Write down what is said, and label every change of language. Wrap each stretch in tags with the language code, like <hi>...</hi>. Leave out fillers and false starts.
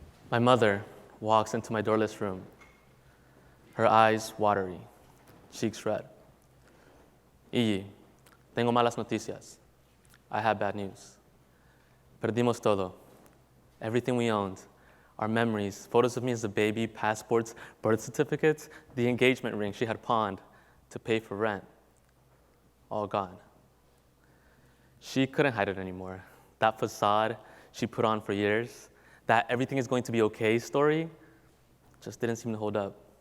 <en>My mother walks into my doorless room, her eyes watery, cheeks red.</en> <es>Iyi, tengo malas noticias.</es> <en>I have bad news.</en> <es>Perdimos todo.</es> <en>Everything we owned, our memories, photos of me as a baby, passports, birth certificates, the engagement ring she had pawned to pay for rent, all gone. She couldn't hide it anymore. That facade she put on for years, that everything is going to be okay story, just didn't seem to hold up.</en>